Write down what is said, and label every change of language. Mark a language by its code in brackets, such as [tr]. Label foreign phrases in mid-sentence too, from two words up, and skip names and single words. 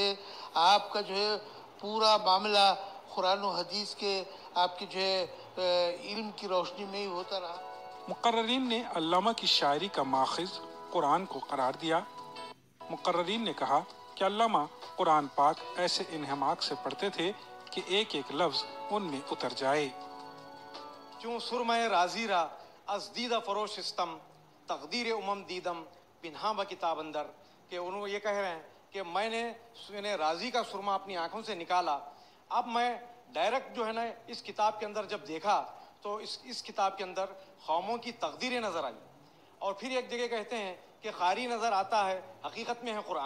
[ur] آپ کا پورا معاملہ قرآن و حدیث کے آپ کے علم کی روشنی میں ہی ہوتا رہا۔ مقررین نے علامہ کی شاعری کا ماخذ قرآن کو قرار دیا۔ مقررین نے کہا کہ علامہ قرآن پاک ایسے انہماک سے پڑھتے تھے کہ ایک ایک لفظ ان میں اتر جائے۔ [fa] چون سرمہ راضی را از دیدہ فروش استم تقدیر امم دیدم پنہاں با کتاب اندر، [ur] کہ انہوں یہ کہہ رہے ہیں کہ میں نے راضی کا سرمہ اپنی آنکھوں سے نکالا، اب میں ڈائریکٹ اس کتاب کے اندر جب دیکھا تو اس کتاب کے اندر قوموں کی تقدیریں نظر آئی۔ اور پھر ایک جگہ کہتے ہیں کہ قاری نظر آتا ہے، حقیقت میں ہے قرآن۔